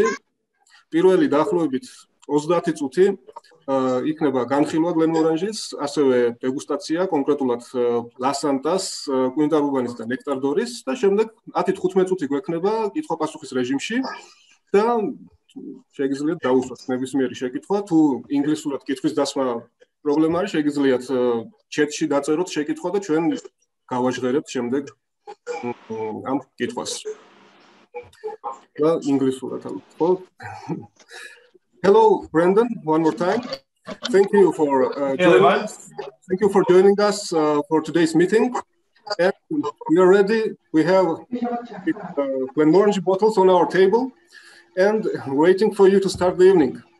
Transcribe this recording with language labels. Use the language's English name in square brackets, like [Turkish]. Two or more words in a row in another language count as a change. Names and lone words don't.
[Georgian] პირველი დაახლოებით 30 წუთი იქნება განხილვა გლენმორანჟის, ასევე დეგუსტაცია, კონკრეტულად ლასანტას, კვინტარუბანის და ნექტარდორის და შემდეგ 10-15 წუთი გვექნება კითხვა-პასუხის რეჟიმში და შეგიძლიათ დაუსვათ ნებისმიერი შეკითხვა, თუ ინგლისურად კითხვის დასმა პრობლემა არის, შეგიძლიათ ჩეტში დაწეროთ შეკითხვა და ჩვენ გავაჟღერებთ შემდეგ ამ კითხვას. და ინგლისურად ხო? [English] Hello, Brendan, one more time. Thank you for joining us for today's meeting. And we are ready. We have Glenmorangie bottles on our table and waiting for you to start the evening.